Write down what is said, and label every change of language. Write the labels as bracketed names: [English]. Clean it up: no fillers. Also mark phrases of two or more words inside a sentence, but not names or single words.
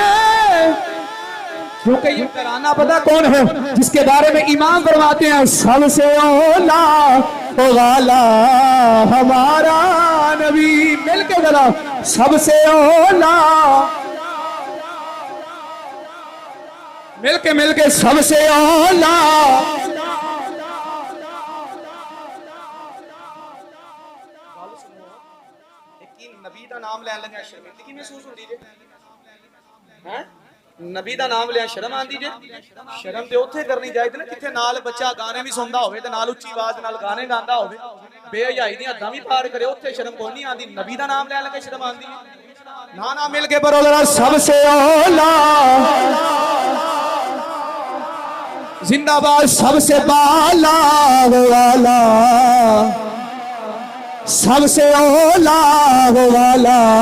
[Urdu] کیونکہ یہ ترانہ پتہ کون ہے جس کے بارے میں امام فرماتے ہیں سب سے اولا غالا ہمارا نبی، مل کے ذرا سب سے اولا، مل کے سب سے اولا، [Punjabi] نبی دا نام لین لگا شرم کی محسوس ہوندی جے؟ نبی دا نام لیا شرم آندی جے؟ شرم تے اوتھے کرنی چاہیے نا جتھے نال بچہ گانے بھی سندا ہوے تے نال اچھی آواز نال گانے گاندا ہوے، بے حیائی دی حداں بھی پار کرے، اوتھے شرم کوئی نہیں آندی۔ نبی دا نام لین لگا شرم آندی ہے؟ [Urdu] نانا مل کے پڑھو ذرا سب سے اولا زندہ باد سب سے بالا والا سب سے اولا والا